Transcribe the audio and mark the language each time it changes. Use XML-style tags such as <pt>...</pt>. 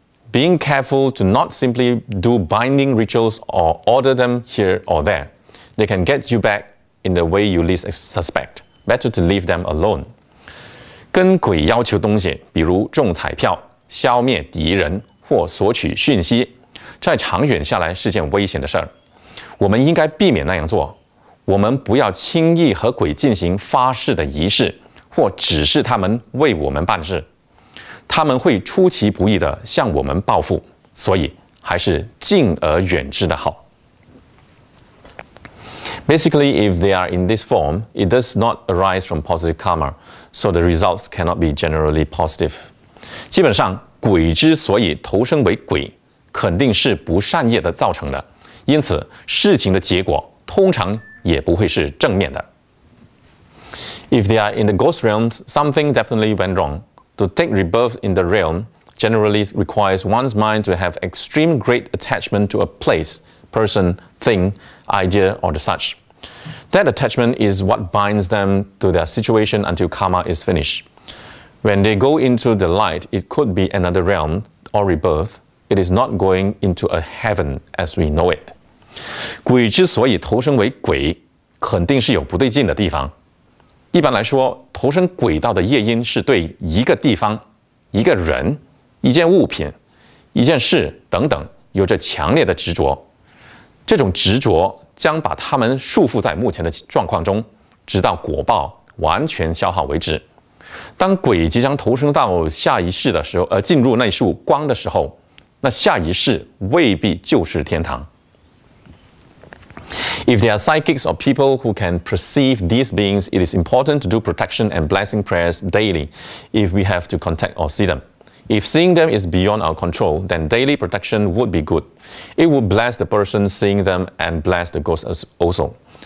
<en>Being careful to not simply do binding rituals or order them here or there. They can get you back in the way you least suspect. Better to leave them alone.</en> <zh>跟鬼要求东西，比如中彩票、消灭敌人或索取讯息，在长远下来是件危险的事儿。我们应该避免那样做。我们不要轻易和鬼进行发誓的仪式，或指示他们为我们办事。他们会出其不意地向我们报复，所以还是敬而远之的好。</zh> <en>Basically, if they are in this form, it does not arise from positive karma, so the results cannot be generally positive.</en> <zh>基本上，鬼之所以投生为鬼，肯定是不善业的造成的，因此事情的结果通常也不会是正面的。</zh> <en>If they are in the ghost realms, something definitely went wrong. To take rebirth in the realm generally requires one's mind to have extreme great attachment to a place, person, thing, idea, or the such. That attachment is what binds them to their situation until karma is finished. When they go into the light, it could be another realm or rebirth. It is not going into a heaven as we know it.</en> <zh>鬼之所以投生为鬼，肯定是有不对劲的地方。一般来说，投生鬼道的业因是对一个地方、一个人、一件物品、一件事等等有着强烈的执着。这种执着将把他们束缚在目前的状况中，直到果报完全消耗为止。当鬼即将投生到下一世的时候，进入那束光的时候，那下一世未必就是天堂。</zh> <en>If they are psychics or people who can perceive these beings, it is important to do protection and blessing prayers daily if we have to contact or see them. If seeing them is beyond our control, then daily protection would be good. It would bless the person seeing them and bless the ghosts also.</en>